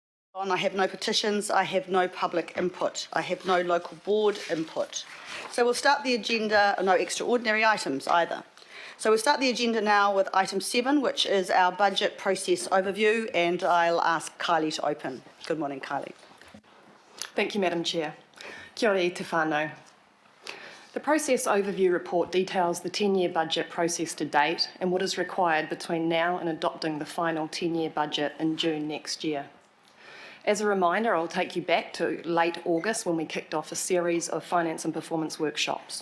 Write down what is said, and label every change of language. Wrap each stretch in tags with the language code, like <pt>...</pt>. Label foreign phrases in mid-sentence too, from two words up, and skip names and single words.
<en>I have no petitions, I have no public input, I have no local board input. So we'll start the agenda, no extraordinary items either. So we'll start the agenda now with item 7, which is our budget process overview, and I'll ask Kylie to open. Good morning, Kylie. Thank you, Madam Chair.</en> <mi>Kia ora i te whānau.</mi> <en>The process overview report details the 10-year budget process to date and what is required between now and adopting the final 10-year budget in June next year. As a reminder, I'll take you back to late August when we kicked off a series of finance and performance workshops.</en>